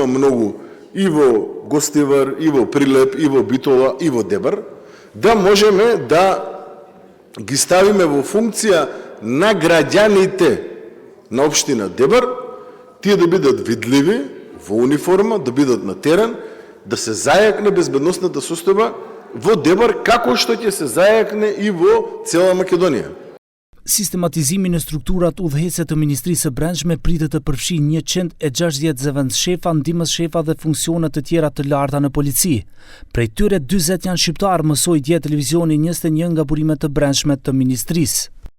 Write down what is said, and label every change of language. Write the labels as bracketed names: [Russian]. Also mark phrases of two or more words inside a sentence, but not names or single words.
[Macedonian] многу и во Гостивар, и во Прилеп, и во Битола, и во Дебар, да можеме да ги ставиме во функција на граѓаните на општина Дебар, тие да бидат видливи во униформа, да бидат на терен, да се зајакне безбедносната состојба во Дебар, како што ќе се зајакне и во цела Македонија. [Albanian] Sistematizimi në strukturat udhëheqëse të Ministrisë së Brendshme pritet të përfshijë 160 zëvendës shefa, ndihmës shefa dhe funksione të tjera të larta në polici. Prej tyre 40 janë shqiptarë, mësoi dje televizioni 21 nga burimet të brendshme të ministrisë.